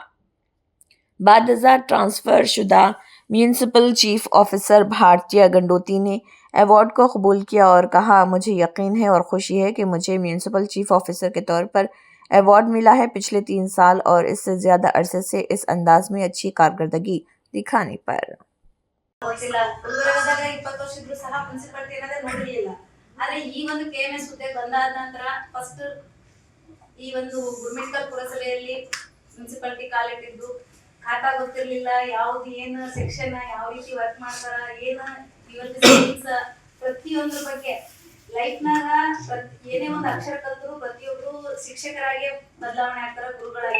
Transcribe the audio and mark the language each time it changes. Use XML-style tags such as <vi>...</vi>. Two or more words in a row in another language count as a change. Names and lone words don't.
<hi>बाद ट्रांसफ़र शुदा</hi> <en>municipal chief officer</en> <hi>भारतीय गंडोत्री ने अवार्ड को कबूल किया और कहा, मुझे यकीन है और खुशी है कि मुझे</hi> <en>municipal chief officer</en> <hi>के तौर पर अवार्ड मिला है। पिछले 3 साल और इससे ज़्यादा अरसे से इस अंदाज में अच्छी कारकर्दगी दिखाने पर</hi> <kn>ಆದರೆ ಈ ಒಂದು ಕೆಎಂಎಸ್ ಹುದ್ದೆ ಬಂದಾದ ನಂತರ ಫಸ್ಟ್ ಈ ಒಂದು ಗುರುಮಿಟ್ಕಲ್ ಪುರಸಭೆಯಲ್ಲಿ ಮುನ್ಸಿಪಾಲಿಟಿ ಕಾಲಿಟ್ಟಿದ್ದು ಖಾತಾ ಗೊತ್ತಿರಲಿಲ್ಲ, ಯಾವ್ದು ಏನು ಸೆಕ್ಷನ್ ಯಾವ ರೀತಿ ವರ್ಕ್ ಮಾಡ್ತಾರ, ಏನು ಇವತ್ತು ಸೇವಿಂಗ್ಸ್ ಪ್ರತಿಯೊಂದ್ರ ಬಗ್ಗೆ ಲೈಫ್ನಾಗ ಏನೇ ಒಂದು ಅಕ್ಷರ ಕಲ್ತರು ಪ್ರತಿಯೊಬ್ರು ಶಿಕ್ಷಕರಾಗಿ ಬದಲಾವಣೆ ಆಗ್ತಾರ, ಗುರುಗಳಾಗಿ.</kn>